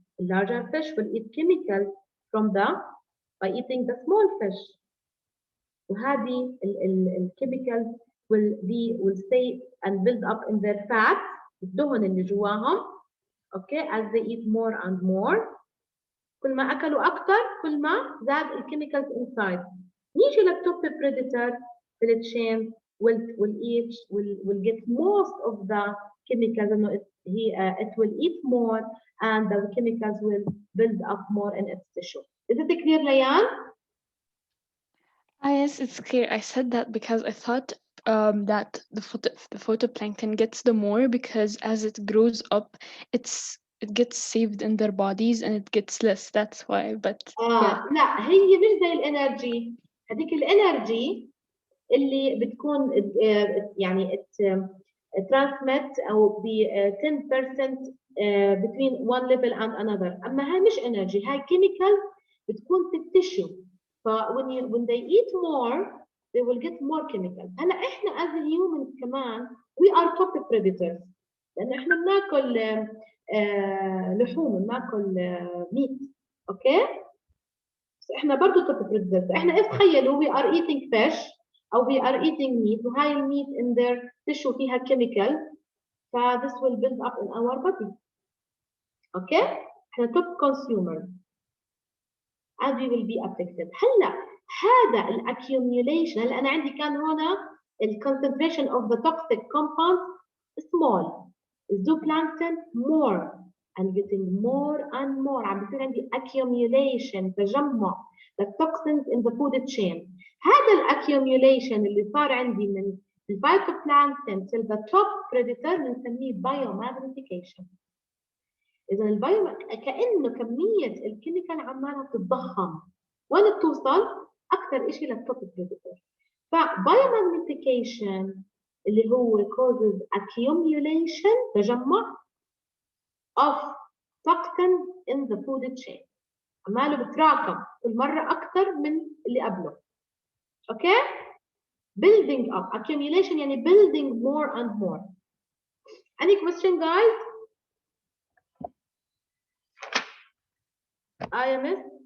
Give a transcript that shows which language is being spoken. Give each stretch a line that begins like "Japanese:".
English: The larger fish will eat chemicals by eating the small fish. وهذه الchemicals will stay and build up in their fat,
Arabic: الدهن اللي جواهم.
English: Okay, as they eat more and more.
Arabic: كل ما أكلوا أكثر كل ما زاد الchemicals inside.
English: نيجي للتوب predator في الchain will get most of the chemicals and it will eat more and the chemicals will build up more in its tissue. Is it clear, Layan? Yes, it's clear. I said that because I thought that the phytoplankton gets the more because as it grows up, it gets saved in their bodies and it gets less. That's why. But yeah.
Arabic: لا هي مش زي الانرجي. هذيك الانرجي اللي بتكون يعني transmit أو ب 10% between one level and another. أما هاي مش energy، هاي chemical بتكون في التشو.
English: ف when they eat more they will get more chemicals.
Arabic: هلا إحنا
English: as humans
Arabic: كمان
English: we are top predators
Arabic: لأن إحنا بناكل لحوم، بناكل meat. أوكي؟ بس إحنا برضو top predators. إحنا تخيلوا
English: we are eating fish أو we are eating meat
Arabic: وهاي الميت
English: in their tissue فيها chemical، this will build up in our body. Okay? احنا top consumer and we will be affected. هلا هذا accumulation،
Arabic: هلا أنا عندي كان هنا
English: concentration of the toxic compounds small، zooplankton more and getting more and more.
Arabic: عم بيصير عندي
English: accumulation، تجمع the toxins in the food chain. هذا accumulation
Arabic: اللي صار عندي من
English: الفايتوبلانكتون till the top predator
Arabic: بنسميه
English: biomagnification.
Arabic: إذا كأنه كمية الكيميكال عمالة بتتضخم، وين بتوصل؟ أكثر شيء للتوب بريدتور.
English: فبايومagnification
Arabic: اللي هو
English: causes accumulation، تجمع of toxin in the food chain.
Arabic: عماله بتراكم كل مرة أكثر من اللي قبله.
English: Okay? building up، accumulation يعني building more and more. Any question, guys? IMS?